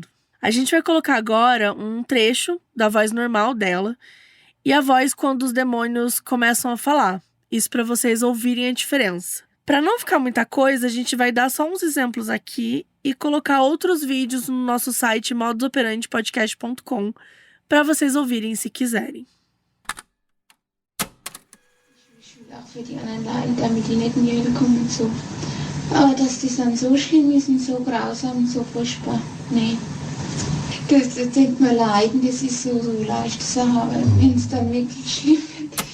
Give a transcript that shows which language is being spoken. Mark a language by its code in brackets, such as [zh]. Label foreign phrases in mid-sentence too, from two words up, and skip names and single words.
[pt] A gente vai colocar agora um trecho da voz normal dela e a voz quando os demônios começam a falar. Isso para vocês ouvirem a diferença. Para não ficar muita coisa, a gente vai dar só uns exemplos aqui e colocar outros vídeos no nosso site modusoperandipodcast.com para vocês ouvirem se quiserem. [de] Auch für die anderen Leute, damit die nicht in die Hölle kommen und so. Aber dass die dann so schlimm ist und so grausam und so furchtbar, nee. Das denkt man leiden, das ist so leichte Sache, aber wenn es dann wirklich schlimm wird.